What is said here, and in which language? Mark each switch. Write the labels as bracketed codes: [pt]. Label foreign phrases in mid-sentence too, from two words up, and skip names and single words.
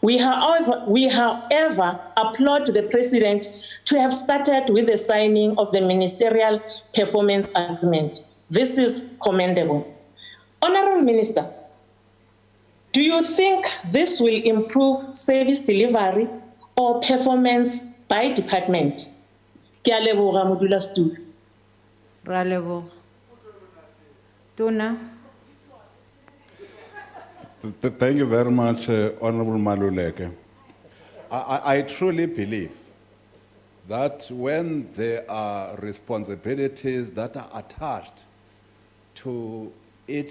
[en] We, however, applaud the President to have started with the signing of the Ministerial Performance Agreement. This is commendable. Honourable Minister, do you think this will improve service delivery or performance by department? [tn] Ke a leboga modulasetulo. Ra leboga. Tona. [en] Thank you very much, Honorable Maluleke. I truly believe that when there are responsibilities that are attached to each